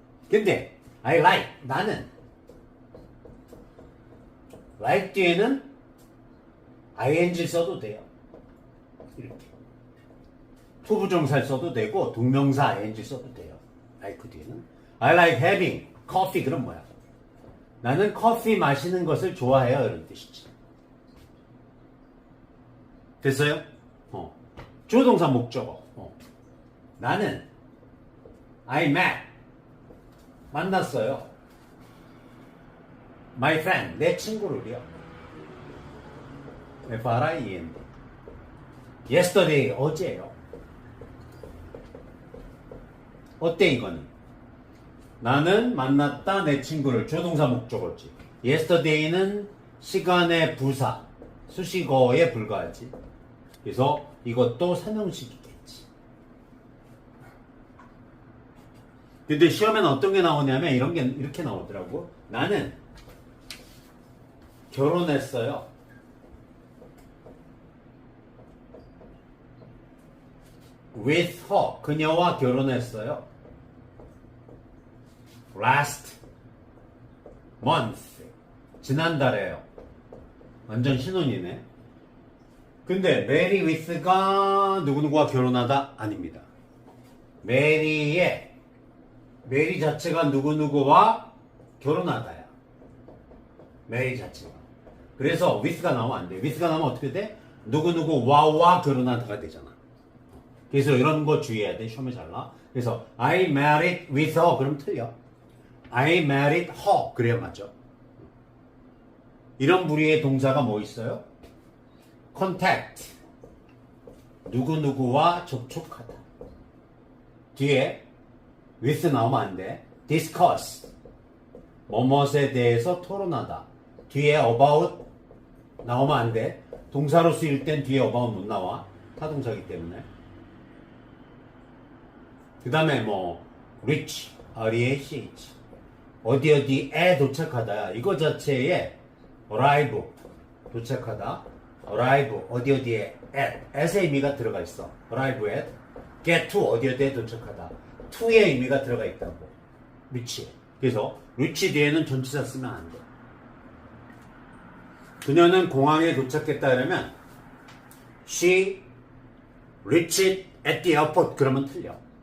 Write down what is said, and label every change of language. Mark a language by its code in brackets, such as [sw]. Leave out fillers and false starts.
[ko] 근데 [en] I like, [ko] 나는 like 뒤에는 ing 써도 돼요. 이렇게. 투부정사를 써도 되고 동명사 ing 써도 돼요. [en] like 뒤에는 I like having coffee. [ko] 그럼 뭐야? 나는 커피 마시는 것을 좋아해요. 이런 뜻이지. 됐어요? 주어 동사 목적어. 나는 [en] I met [ko] 만났어요. [en] My friend [ko] 내 친구를요. [en] friend. Yesterday [ko] 어제요. 어때 이거는? 나는 만났다 내 친구를. 주어 동사 목적어지. Yesterday는 시간의 부사 수식어에 불과하지. 그래서 이것도 3형식이겠지. 근데 시험에는 어떤 게 나오냐면 이런 게 이렇게 나오더라고. 나는 결혼했어요. [en] With her, [ko] 그녀와 결혼했어요. [en] Last month, [ko] 지난달에요. 완전 신혼이네. 근데 marry with가 누구누구와 결혼하다? 아닙니다. marry 자체가 누구누구와 결혼하다야. marry 자체가. 그래서 with가 나오면 안 돼. with가 나오면 어떻게 돼? 누구누구와 결혼하다가 되잖아. 그래서 이런 거 주의해야 돼. 시험에 잘 나와. [en] 그래서 I married with her [ko] 그럼 틀려. [en] I married her [ko] 그래야 맞죠. 이런 부류의 동사가 뭐 있어요? contact 누구누구와 접촉하다. 뒤에 with 나오면 안 돼. discuss 뭐뭇에 대해서 토론하다. 뒤에 about 나오면 안 돼. 동사로 쓰일 땐 뒤에 about 못 나와. 타동사기 때문에. 그 다음에 뭐 reach R-E-A-C-H 어디에 도착하다. 이거 자체에 arrive 도착하다. arrive 어디에 at의 의미가 들어가 있어. arrive at get to 어디에 도착하다. to의 의미가 들어가 있다고. reach. 그래서 reach 뒤에는 전치사 쓰면 안 돼. 그녀는 공항에 도착했다 그러면 [en] She reached at the airport [ko] 그러면 틀려.